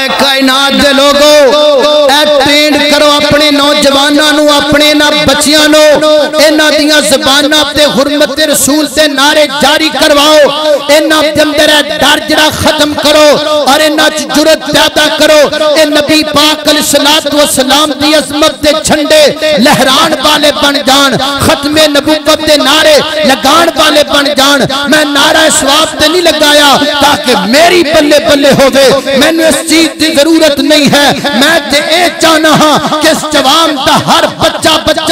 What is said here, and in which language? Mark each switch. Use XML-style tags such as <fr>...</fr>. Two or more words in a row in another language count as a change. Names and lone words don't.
<pa>کائنات دے لوگو اے ٹرینڈ کرو اپنے نوجواناں نو اپنے نا بچیاں نو انہاں دیاں زباناں تے حرمت رسول تے نعرے جاری کرواؤ انہاں دے اندر ڈر جڑا ختم کرو اور انہاں چ جرأت پیدا کرو اے نبی پاک</pa> <ar>علیہ الصلوۃ والسلام</ar> <pa>دی عظمت دے جھنڈے لہران والے بن جان ختم نبوت دے نعرے لگان والے بن جان میں نعرہ ثواب تے نہیں لگایا تاکہ میری بلے بلے ہووے میں نے اس چیز دی ضرورت نہیں ہے میں تے اے چاہنا ہاں کہ اس جوان دا ہر بچہ</pa>